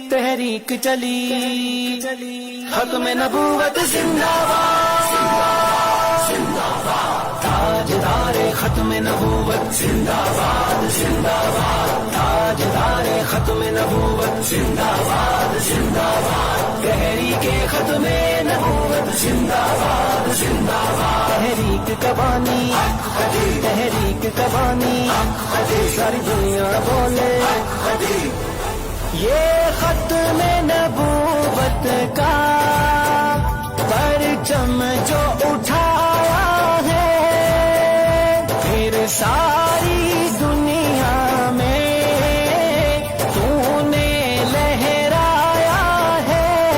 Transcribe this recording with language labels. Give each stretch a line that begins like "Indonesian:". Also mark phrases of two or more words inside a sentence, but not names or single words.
Urdu: تحریک چلی ختم نبوت زندہ باد زندہ باد تاجدار ختم نبوت زندہ باد زندہ باد تاجدار ختم نبوت زندہ باد زندہ باد تحریک ختم نبوت زندہ باد زندہ باد تحریک کبانی تحریک کبانی ساری دنیا بولے یہ ختم نبوت کا پرچم جو اٹھایا ہے پھر ساری دنیا میں تو نے لہرایا ہے